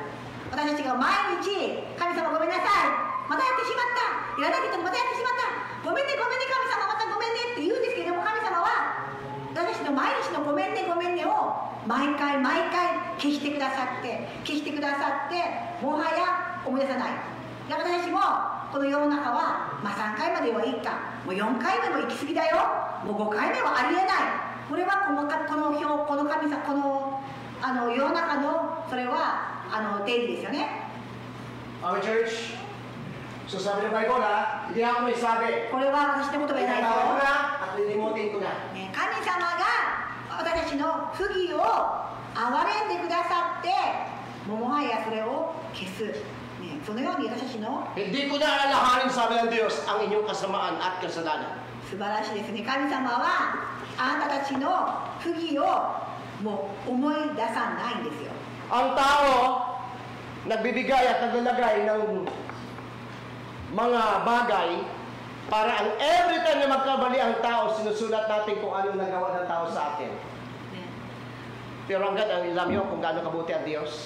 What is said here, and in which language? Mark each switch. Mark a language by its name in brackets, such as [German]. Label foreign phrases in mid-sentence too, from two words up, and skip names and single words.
[Japanese] 私たちが毎日神様ごめんなさい、またやってしまった、やらなきゃまたやってしまった、ごめんねごめんね神様、またごめんねって言うんですけれども、神様は私たちの毎日のごめんねごめんねを毎回毎回消してくださって消してくださって、もはや思い出さない。で私たちもこの世の中は、3回まではいいか、もう4回目も行き過ぎだよ、もう5回目はありえない。これはこの神様、この世の中のそれは定義ですよね。 [English] Our church, [Filipino] so sabi ng Bible hindi ako may sabi. [Japanese] これは私の言葉じゃないです [Filipino] Pinatawad ko [Japanese] よ。 [Filipino] na at lilimutin ko na. [Japanese] 神様が私たちの不義を憐れんでくださって、もはやそれを消す、そのように私たちの [Filipino] Hindi ko na alalahanin, sabi ng Diyos, ang inyong kasamaan at kasalanan. [Japanese] 素晴らしいですね。神様はあなたたちの不義をもう思い出さないんですよ。 [Filipino] Ang tao, nagbibigay at naglalagay ng mga bagay para ang [English] every time [Filipino] na magkabali ang tao, sinusulat natin kung anong nagawa ng tao sa atin. Pero hanggang alam nyo kung gaano kabuti ang Diyos.